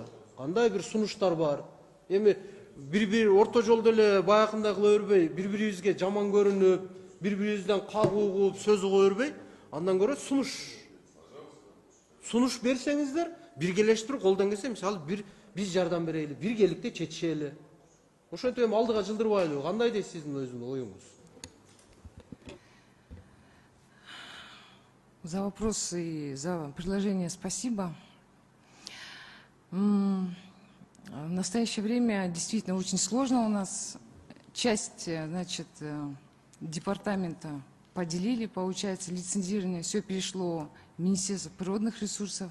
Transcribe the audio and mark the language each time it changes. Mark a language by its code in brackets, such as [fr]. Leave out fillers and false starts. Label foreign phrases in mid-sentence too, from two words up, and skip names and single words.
[ky] Кандай бир сунуштар бар? Эми бир орто жолдо эле баягындай кыла бербей, бири-бирибизге жаман көрүнүп, бири-бирибизден кагуу угуп, сөз уга бербей, андан көрө сунуш берсеңиздер, биргелештирип колдон келсе, мисалы биз жардам берели, биргеликте чечишели. Ошентип эми алдыга жылдырбайлыбы? Кандай дейсиз сиздин өзүңүздүн оюңуз? [ru] За вопрос и за предложение спасибо. В настоящее время действительно очень сложно у нас. Часть, значит, департамента поделили, получается, лицензирование, все перешло в Министерство природных ресурсов.